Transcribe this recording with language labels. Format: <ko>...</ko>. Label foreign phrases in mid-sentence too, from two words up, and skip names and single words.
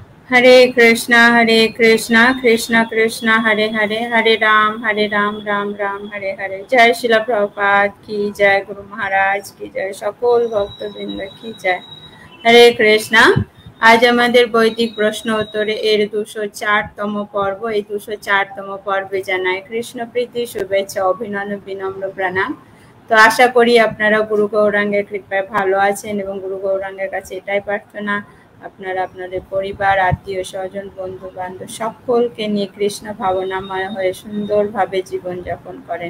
<sa>हरे कृष्ण, कृष्ण कृष्ण, हरे हरे, हरे राम, राम राम, हरे हरे.</sa> <bn>জয় শ্রীল প্রভুপাদ কি জয়, গুরু মহারাজ কি জয়, সকল ভক্তবৃন্দ কি জয়। হরে কৃষ্ণা। আজ আমাদের বৈদিক প্রশ্ন উত্তরে এর 204তম পর্ব। এই 204তম পর্বে জানাই কৃষ্ণ প্রীতি, শুভেচ্ছা, অভিনন্দন, বিনম্র প্রণাম। তো আশা করি আপনারা গুরু গৌরাঙ্গের কৃপায় ভালো আছেন এবং গুরু গৌরাঙ্গের কাছে এটাই প্রার্থনা আপনারা আপনাদের পরিবার, আত্মীয় স্বজন, বন্ধু বান্ধব সকলকে নিয়ে কৃষ্ণ ভাবনাময় হয়ে সুন্দরভাবে জীবনযাপন করেন।</bn>